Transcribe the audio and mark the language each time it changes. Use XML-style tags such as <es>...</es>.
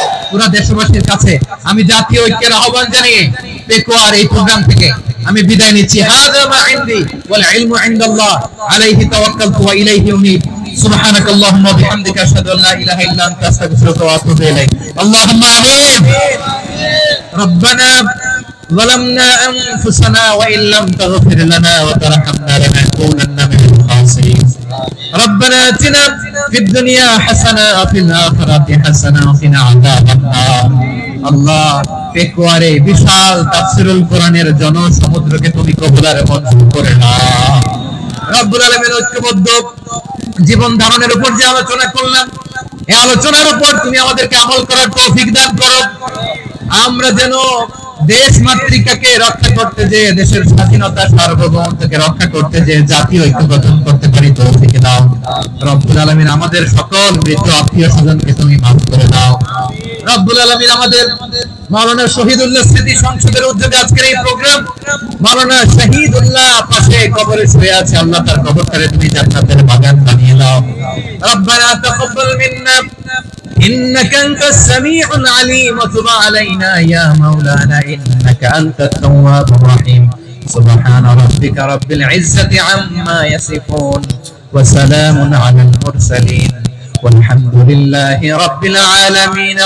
<bn>পুরো দেশবাসীর কাছে আমি জাতীয় ঐক্যের আহ্বান জানিয়ে পেকুয়ার এই প্রোগ্রাম থেকে আমি বিদায় নিচ্ছি।</bn> <ar>হাযা মা ইনদি ওয়াল ইলমু ইনদাল্লাহ, আলাইহি তাওয়াক্কালতু ওয়া ইলাইহি উনীব। সুবহানাকাল্লাহুম্মা ওয়া বিহামদিকা আশহাদু আল্লা ইলাহা ইল্লা আনতা আস্তাগফিরুকা ওয়া আতুবু ইলাইক। আল্লাহুম্মা আমিন। রব্বানা ظلمنا أنفسنا وإن لم تغفر لنا وترحمنا لنكونن من الخاسرين. ربنا آتنا في الدنيا حسنة وفي الآخرة حسنة وقنا عذاب النار.</ar> <bn>আল্লাহ, পেকুয়ারে বিশাল তাফসীরুল কোরআনের জনসমুদ্রকে তুমি কবুলারে মঞ্জুর করে নাও। রব্বুল আলামিন, ঐক্যবদ্ধ জীবন ধারণের উপর যে আলোচনা করলাম, এই আলোচনার উপর তুমি আমাদেরকে আমল করার তৌফিক দান করো। আমরা যেন দেশ মাতৃকাকে রক্ষা করতে যে, দেশের স্বাধীনতা সার্বভৌমত্বকে রক্ষা করতে যে জাতীয় ঐক্য গঠন করতে পারি, তৌফিক দাও। রব্বুল আলামিন, আমাদের সকল মৃত আত্মীয় স্বজনকে তুমি মাফ করে দাও। রব্বুল আলামিন, আমাদের মাওলানা শহীদুল্লাহ স্মৃতি সংসদের উদ্যোগে আজকের এই প্রোগ্রাম, মাওলানা শহীদুল্লাহ পাশে কবরে শুয়ে আছে, আল্লাহ তার কবরটারে তুমি জান্নাতের বাগান বানিয়ে দাও।</bn> <ar>রব্বানা তাকাব্বাল মিন্না إنك أنت السميع العليم وتب علينا يا مولانا إنك أنت التواب الرحيم. سبحان ربك رب العزة عما يصفون وسلام على المرسلين والحمد لله رب العالمين.</ar>